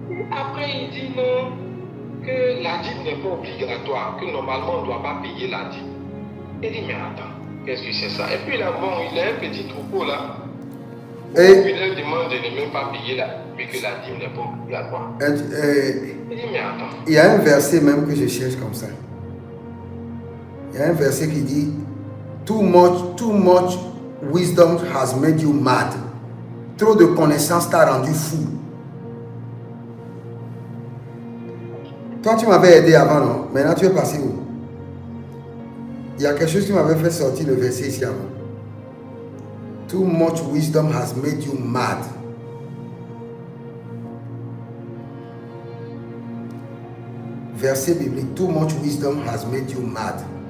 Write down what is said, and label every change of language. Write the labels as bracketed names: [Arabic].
[French] Après, il dit non, que la dîme n'est pas obligatoire, que normalement on ne doit pas payer la dîme. Il dit, mais attends, qu'est-ce que c'est ça? Et puis là, bon, il a un petit troupeau là. Et il leur demande de ne même pas payer la dîme, mais que la dîme n'est pas obligatoire. Il dit, mais attends. Il y a un verset même que je cherche comme ça. Il y a un verset qui dit, [English] too much wisdom has made you mad. [French] Trop de connaissances t'a rendu fou. Toi, tu m'avais aidé avant, non? Maintenant, tu es passé où? Il y a quelque chose qui m'avait fait sortir le verset ici avant. [English] Too much wisdom has made you mad. [French] Verset biblique. [English] Too much wisdom has made you mad.